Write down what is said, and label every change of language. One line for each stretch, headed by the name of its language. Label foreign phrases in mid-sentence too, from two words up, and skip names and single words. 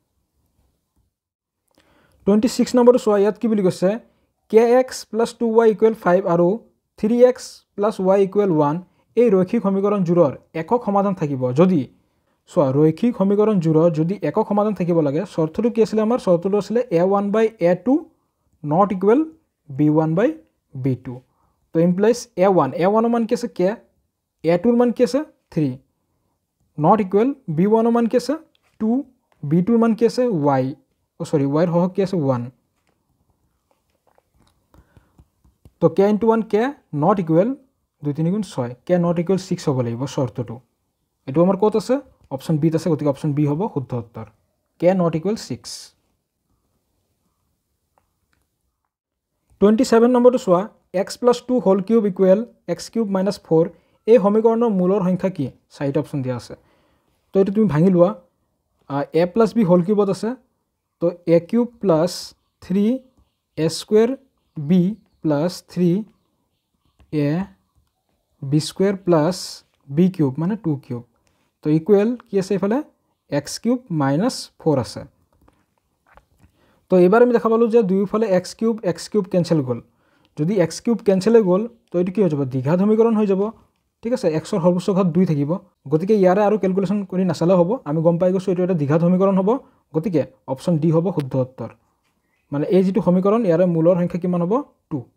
Assamese: 26 নম্বৰটো চোৱা ইয়াত কি বুলি কৈছে kx + 2y = 5 আৰু 3x + y = 1 এই ৰৈখিক সমীকৰণ জোৰৰ একক সমাধান থাকিব যদি চোৱা ৰৈখিক সমীকৰণ জোৰৰ যদি একক সমাধান থাকিব লাগে শৰ্তটো কি আছিল আমাৰ শৰ্তটো আছিল a1/a2
English: not equal
Assamese: b1 বাই b2 তো ইমপ্লাইজ a1 a1 মান কি আছে k a2 মান কি আছে 3
English: not equal
Assamese: b1 মান কি আছে 2 b2 মান কি আছে y সৰি y হক কি আছে 1 তো
English: k into 1 k not equal 2
Assamese: 3 গুণ 6
English: k not equal 6
Assamese: হ'ব লাগিব শৰ্তটো এটো আমাৰ ক'ত আছে
English: option B
Assamese: ত আছে গতিকে অপচন বি হ'ব শুদ্ধ উত্তৰ
English: k not equal 6
Assamese: 27 নম্বৰটো চোৱা x + 2
English: whole cube equal x cube
Assamese: - 4 এই সমীকৰণৰ মূলৰ সংখ্যা কি চাৰিটা অপচন দিয়া আছে তো এটো তুমি ভাঙি লোৱা a + b
English: whole cubeত
Assamese: আছে তো
English: a কিউব + 3 a স্কয়াৰ b plus 3 a b square plus b cube
Assamese: মানে 2 cube তো
English: ইকুৱেল
Assamese: কি আছে ইফালে
English: x cube minus 4
Assamese: আছে তো এবাৰ আমি দেখা পালো যে দুইফালে
English: x cube cancel
Assamese: গল যদি
English: x cube cancel
Assamese: গল তো এটো কি হৈ যাব দ্বিঘাত সমীকৰণ হৈ যাব ঠিক আছে x ৰ সৰ্বোচ্চ ঘাত 2 থাকিব গতিকে ইয়াৰে আৰু ক্যালকুলেশন কৰি নাছালে হ'ব আমি গম পাই গৈছো এটো এটা দ্বিঘাত সমীকৰণ হ'ব গতিকে
English: option D
Assamese: হ'ব শুদ্ধ উত্তৰ মানে এই যেটো সমীকৰণ ইয়াৰে মূলৰ সংখ্যা কিমান হ'ব 2